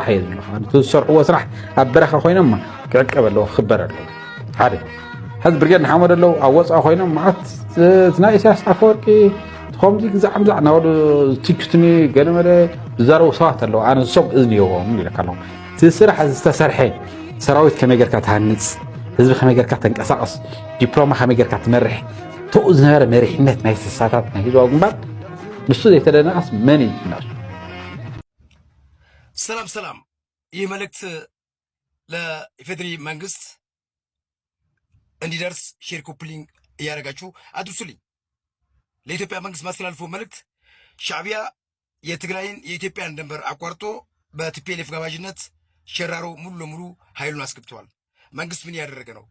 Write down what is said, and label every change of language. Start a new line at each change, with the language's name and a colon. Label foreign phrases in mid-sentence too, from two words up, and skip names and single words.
Tigrinya: እየ ዘለኹ ትዝሰርሕዎ ስራሕ ኣብ በረኻ ኮይኖም ክዕቀብ ኣለዎ ክኽበር ኣለዎ ሓደ ሕዚ ብርጌድ ንሓመድ ኣለዉ ኣብ ወፃኢ ኮይኖም መዓት ናይ ኢሳያስ ኣፈወርቂ ከምዚ ግዛዕምዛዕ ናበሉ ቲክትኒ ገለመለ ዝዛረቡ ሰባት ኣለዉ ኣነ ንሶም እዝኒ የዎም ኢለካ ኣለኹ እቲ ስራሕ ዝተሰርሐ ሰራዊት ከመይ ጌርካ ትሃንፅ ህዝቢ ከመይ ጌርካ ተንቀሳቐስ ዲፕሎማ ከመይ ጌርካ ትመርሕ ተኡ ዝነበረ መሪሕነት ናይ ስሳታት ናይ ህዝባዊ ግንባር ንሱ ዘይተደነቐስ መን እዩ ናሱ
Amharic: ሰላም ይህ መልእክት ለኢፌድሪ መንግስት እንዲደርስ ሼር ኮፕሊንግ እያደረጋችሁ አድርሱልኝ። ለኢትዮጵያ መንግስት ማስተላልፈው መልእክት ሻዕቢያ የትግራይን የኢትዮጵያን ድንበር አቋርጦ በቲፒኤልኤፍ ጋባዥነት ሸራሮ ሙሉ ለሙሉ ኃይሉን አስገብተዋል። መንግስት ምን ያደረገ ነው?